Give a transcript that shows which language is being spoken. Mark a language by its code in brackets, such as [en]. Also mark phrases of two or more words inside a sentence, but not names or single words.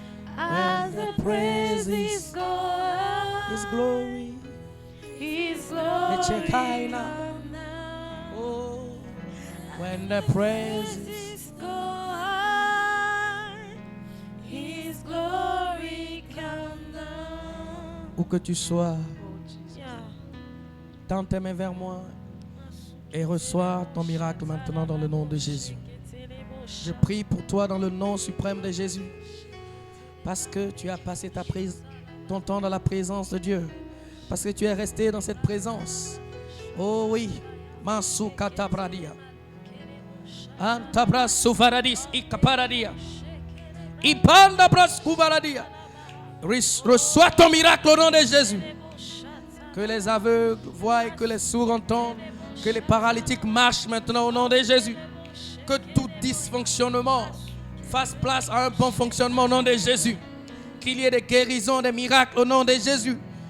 [en] As the praises go up, His glory. His glory Shekinah. comes now. Oh, when the praises. Praises go up, His glory comes now. [fr] Où que tu sois, [en] Yeah. [fr] tends tes mains vers moi et reçois ton miracle maintenant dans le nom de Jésus. Je prie pour toi dans le nom suprême de Jésus. Parce que tu as passé ton temps dans la présence de Dieu. Parce que tu es resté dans cette présence. Oh oui. Mansu katabradia. Antabras suvaradis ikaparadia. Ipandabras kubaradia. Reçois ton miracle au nom de Jésus. Que les aveugles voient et que les sourds entendent. Que les paralytiques marchent maintenant au nom de Jésus. Que tout dysfonctionnement fasse place à un bon fonctionnement au nom de Jésus. Qu'il y ait des guérisons, des miracles au nom de Jésus.